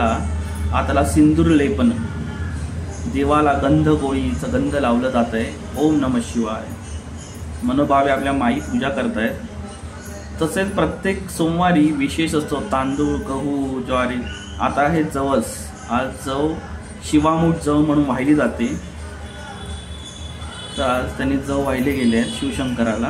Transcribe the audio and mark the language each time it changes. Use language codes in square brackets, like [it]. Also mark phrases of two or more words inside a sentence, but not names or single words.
[mr] आताला सिंदूर लेपन, देवाला गंध गोळीचं गंध लावलं जात आहे. [sa] ओम नमः शिवाय. [mr] मनोभावे आपल्या माई पूजा करतायत. तसेच प्रत्येक सोमवारी विशेष असतो. तांदूळ, गहू, ज्वारी. आता हे जवस, आज जव शिवामूठ जव म्हणून वाहिली जाते. तर आज त्यांनी जव वाहिले गेले आहेत शिवशंकराला.